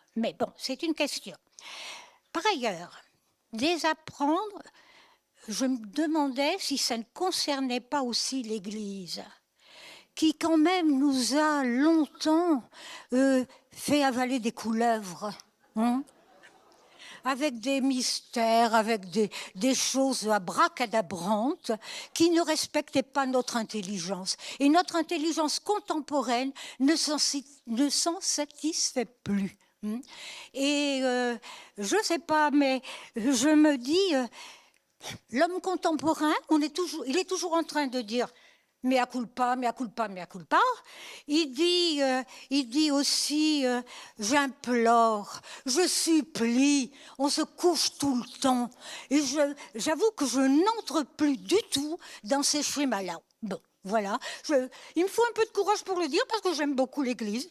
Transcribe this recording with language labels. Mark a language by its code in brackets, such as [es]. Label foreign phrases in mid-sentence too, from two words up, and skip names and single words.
[fr] Mais bon, c'est une question. Par ailleurs, désapprendre, je me demandais si ça ne concernait pas aussi l'Église, qui quand même nous a longtemps fait avaler des couleuvres, hein, avec des mystères, avec des choses abracadabrantes qui ne respectaient pas notre intelligence. Et notre intelligence contemporaine ne s'en satisfait plus. Et je ne sais pas, mais je me dis, l'homme contemporain, il est toujours en train de dire [la] mea culpa, mea culpa, mea culpa. [fr] Il dit aussi j'implore, je supplie, on se couche tout le temps. Et j'avoue que je n'entre plus du tout dans ces schémas-là. Bon, voilà. Il me faut un peu de courage pour le dire parce que j'aime beaucoup l'Église.